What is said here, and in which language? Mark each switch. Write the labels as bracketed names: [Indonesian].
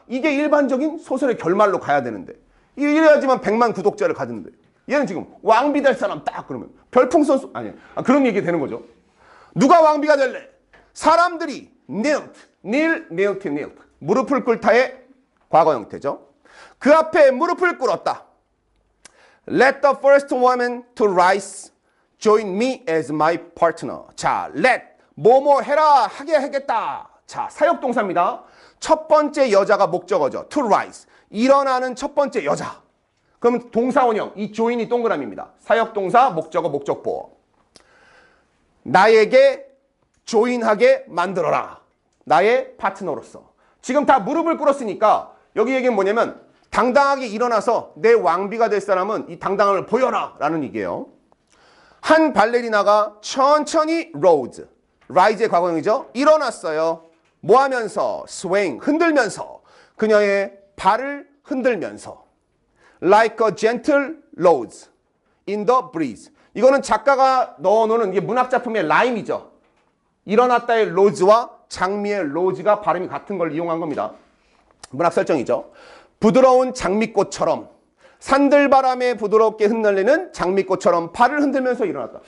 [Korean] 이게 일반적인 소설의 결말로 가야 되는데 이래야지만 100만 구독자를 가지는데 얘는 지금 왕비 될 사람 딱 그러면 별풍선 아니 그런 얘기 되는 거죠. 누가 왕비가 될래? 사람들이 knelt 무릎을 꿇다의 과거 형태죠. 그 앞에 무릎을 꿇었다. [English] Let the first woman to rise join me as my partner. [Korean] 자, let 뭐뭐 해라 하게 하겠다. 자, 사역동사입니다. 첫 번째 여자가 목적어죠. [English] to rise [Korean] 일어나는 첫 번째 여자. 그럼 동사원형 이 join이 동그라미입니다. 사역동사 목적어 목적보. 나에게 조인하게 만들어라. 나의 파트너로서. 지금 다 무릎을 꿇었으니까 여기 얘기는 뭐냐면 당당하게 일어나서 내 왕비가 될 사람은 이 당당함을 보여라 라는 얘기예요. 한 발레리나가 천천히 rose, rise의 과거형이죠. 일어났어요. 뭐 하면서? swing, 흔들면서. 그녀의 발을 흔들면서. [English] like a gentle rose in the breeze. [Korean] 이거는 작가가 넣어놓은 이게 문학작품의 라임이죠. 일어났다의 로즈와 장미의 로즈가 발음이 같은 걸 이용한 겁니다. 문학 설정이죠. 부드러운 장미꽃처럼 산들바람에 부드럽게 흩날리는 장미꽃처럼 발을 흔들면서 일어났다.